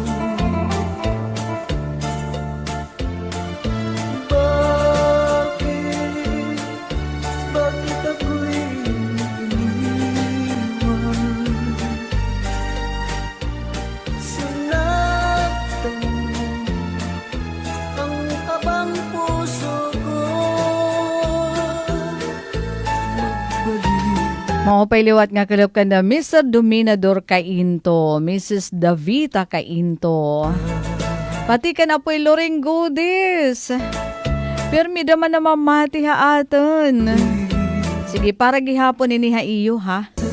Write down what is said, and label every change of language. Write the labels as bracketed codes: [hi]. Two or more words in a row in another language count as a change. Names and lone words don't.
[tl] Bakit ako'y iniwan? Sinaktan mo ang abang puso ko. Magbalik. [war] Maupay liwat nga kalap ka na Mr. Dominador Kainto, Mrs. Davita Kainto. Pati ka na po'y Loring Godis. Permi daman na mamati ha aton. Sige, para gihapon ini ha iyo ha.